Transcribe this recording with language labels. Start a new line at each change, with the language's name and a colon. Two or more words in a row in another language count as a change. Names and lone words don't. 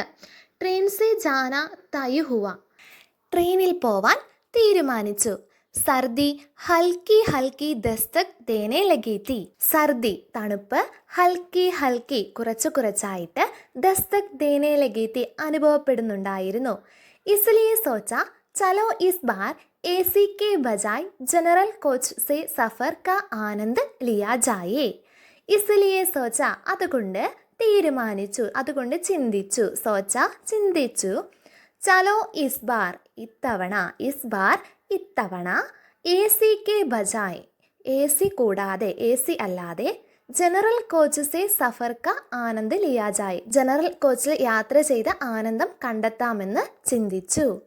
Hindi: ट्रेन से जाना तय हुआ,
Malayalam: ട്രെയിനിൽ പോവാൻ തീരുമാനിച്ചു.
Hindi: सर्दी हल्की हल्की दस्तक देने लगी थी. സർദി തണുപ്പ്, हल्की हल्की കുറച്ചായിട്ട്, दस्तक देने लगी थी
Malayalam: അനുഭവപ്പെടുന്നുണ്ടായിരുന്നു.
Hindi: इसलिए सोचा चलो इस बार एसी के बजाय जनरल कोच से सफ़र का आनंद लिया जाए. इसलिए सोचा,
Malayalam: അതുകൊണ്ട് തീരുമാനിച്ചു, അതുകൊണ്ട് ചിന്തിച്ചു. സോച്ച ചിന്തിച്ചു.
Hindi: चलो इस बार ഇത്തവണ, इस बार ഇത്തവണ, एसी के बजाय
Malayalam: എസി കൂടാതെ, എസി അല്ലാതെ,
Hindi: जनरल कोच से सफ़र का आनंद लिया जाए,
Malayalam: ജനറൽ കോച്ചിൽ യാത്ര ചെയ്ത ആനന്ദം കണ്ടെത്താമെന്ന് ചിന്തിച്ചു.